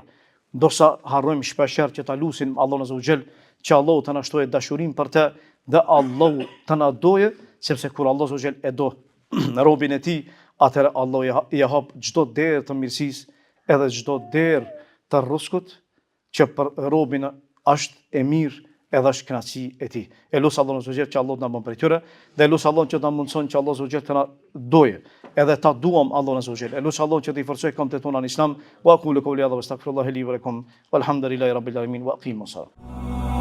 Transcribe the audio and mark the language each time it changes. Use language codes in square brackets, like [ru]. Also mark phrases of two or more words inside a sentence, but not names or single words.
[sq] Ndoshta harrojmë shpeshherë që ta lutim Allahun azza që Allahu të na shtojë dashurinë për të dhe Allahu të na doje, sepse kur Allahu azza e do në robin e tij, atëherë Allahu i hap çdo derë të mirësisë edhe çdo derë të rrezikut që për robin është e mirë edhe është kënaqësi e tij. E lut Allahun azza që Allahu na bën prej tyre dhe lut Allahun që na mundson që Allahu azza të na doje edhe ta duam Allahun [ar] عز وجل. [sq] E lut Allahun që të i forcoj kombëtet tona në Islam. [ar] وأقول قولي هذا وأستغفر الله لي ولكم والحمد لله رب العالمين وأقيموا الصلاة.